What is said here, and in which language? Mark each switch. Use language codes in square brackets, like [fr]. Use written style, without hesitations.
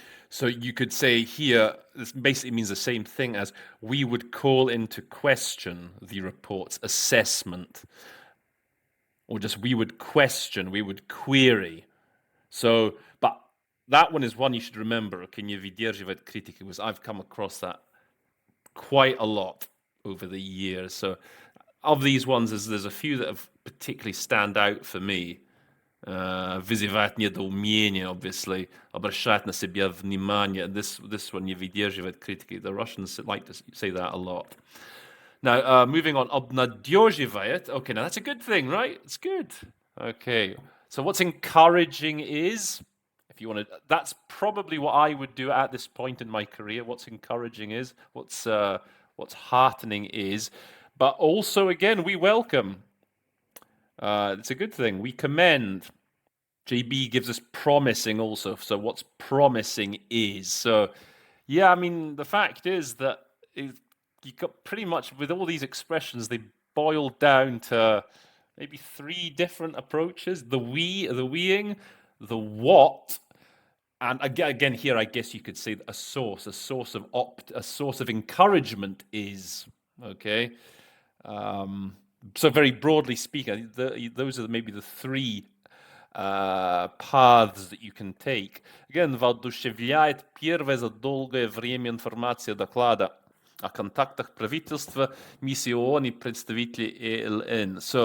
[en] So you could say here, this basically means the same thing as we would call into question the report's assessment, or just we would question, we would query. So, but that one is one you should remember. Can you [ru] выдерживать критики? [en] Because I've come across that quite a lot over the years. So of these ones, there's a few that have particularly stand out for me. [ru] Вызывает недоумение, obviously. Обращает на себя внимание. [en] This one, [ru] не выдерживает критики. [en] The Russians like to say that a lot. Now, moving on, обнадеживает. Okay, now that's a good thing, right? It's good. Okay, so what's encouraging is, if you want to, that's probably what I would do at this point in my career. What's encouraging is, what's heartening is, but also again, we welcome. It's a good thing. We commend. JB gives us promising also. So what's promising is, so yeah, I mean, the fact is that you got pretty much with all these expressions, they boil down to maybe 3 different approaches: the weing, the what, and again here, I guess you could say a source of encouragement is okay. So very broadly speaking, those are maybe the 3 paths that you can take. [ru] Again, воодушевляет первая за долгое время информация доклада о контактах правительства, миссии ООН и представителей ЕЛН.